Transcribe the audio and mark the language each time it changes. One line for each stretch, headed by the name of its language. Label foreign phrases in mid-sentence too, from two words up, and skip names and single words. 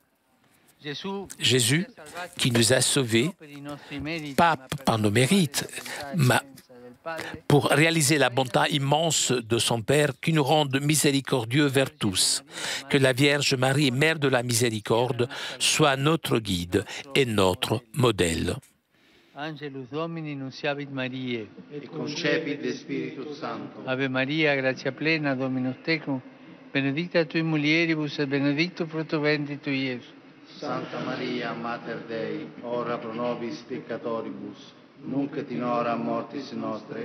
French: Jésus, qui nous a sauvés, pas par nos mérites, mais pour réaliser la bonté immense de son Père, qui nous rende miséricordieux vers tous. Que la Vierge Marie, Mère de la Miséricorde, soit notre guide et notre modèle.
Latin: Angelus Domini nunciavit Mariae, et concepit de Spiritus Sancto. Ave Maria, gratia plena, Dominus tecum, benedicta tui mulieribus et benedictus fructus ventris tui, Iesus. Santa Maria, Mater Dei, ora pro nobis peccatoribus, nunc et in hora mortis nostre.